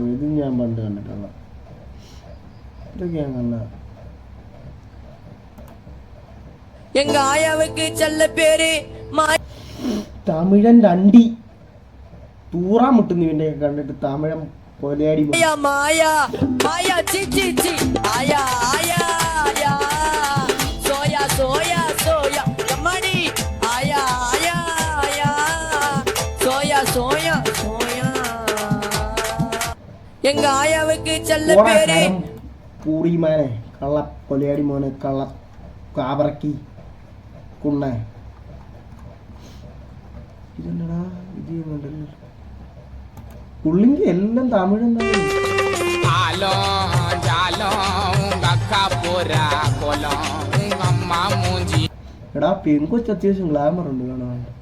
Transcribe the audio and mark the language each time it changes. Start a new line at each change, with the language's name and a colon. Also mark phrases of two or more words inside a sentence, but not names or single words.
Malayalam: ഇത് ഞാൻ പണ്ട് കണ്ടിട്ടുള്ള. ഇതൊക്കെ ഞാൻ കണ്ട. തമിഴൻ അണ്ടി തൂറാൻ മുട്ടുന്നു ഇവന്റെ കണ്ടിട്ട്. തമിഴൻ കൊലയാടി
Tamil: எங்க ஆயாவுக்கு செல்ல பேரு
Malayalam: പൂറിമാനെ കള്ള കൊലയാടി മോനെ കള്ള കാബറക്കി കുണ്ണ. ഇതെന്നടാ ഇത് കണ്ടല്ലോ. പുള്ളിക്ക് എല്ലാം തമിഴ്. എടാ പെൺകൊച്ച് അത്യാവശ്യം ഗ്ലാമർ ഉണ്ട് കാണാൻ.